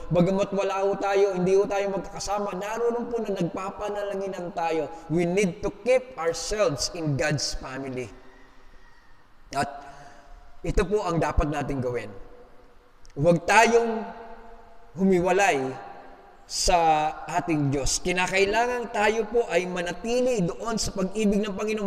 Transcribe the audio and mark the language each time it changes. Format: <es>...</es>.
<tl>Bagamat wala po tayo, hindi po tayo magkakasama, naroon po na nagpapanalanginan tayo.</tl> <en>We need to keep ourselves in God's family.</en> <tl>At ito po ang dapat natin gawin. Huwag tayong humiwalay sa ating Diyos. Kinakailangan tayo po ay manatili doon sa pag-ibig ng Panginoon.</tl>